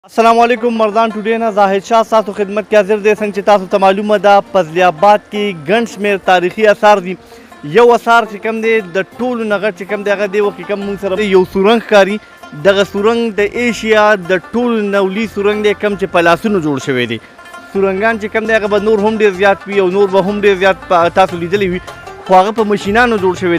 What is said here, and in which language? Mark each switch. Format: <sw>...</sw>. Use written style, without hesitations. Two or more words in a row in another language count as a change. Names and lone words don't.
<ps>السلام علیکم مردان ټوډې نه زاهد شاه ستاسو خدمت کې حاضر دی څنګه چې تاسو ته معلومه ده فضل آباد کې ګڼ شمېر تاریخي اثار دي. یو اثار چې کوم دی د ټولو نه غټ چې کوم دی هغه دی وخت کوم موږ سره یو سورنګ ښکاري. دغه سورنګ د ایشیا د ټولو نه لوی سورنګ دی کوم چې په لاسونو جوړ شوی دی. سورنګان چې کوم دی هغه به نور هم ډېر زیات وي او نور به هم ډېر زیات تاسو لیدلی وي خو هغه په مشینانو جوړ شوی دی.</ps>